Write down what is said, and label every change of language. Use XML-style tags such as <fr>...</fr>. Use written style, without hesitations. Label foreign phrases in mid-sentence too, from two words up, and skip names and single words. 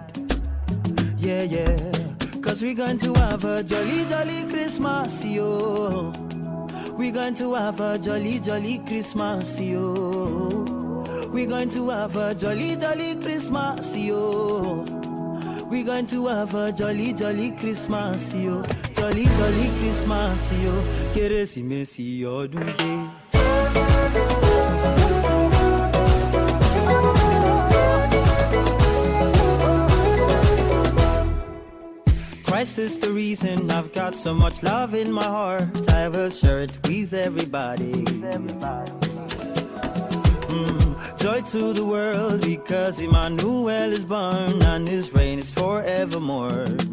<en>Yeah. Cause we going to have a jolly, jolly Christmas, yo. We going to have a jolly, jolly Christmas, yo. We going to have a jolly, jolly Christmas, yo. We going to have a jolly, jolly Christmas, yo. Jolly, jolly Christmas, yo.</en> <yo>Keresimesi ọdún dé.</yo> <en>Christ is the reason I've got so much love in my heart. I will share it with everybody. Joy to the world because Emmanuel is born and his reign is forevermore.</en>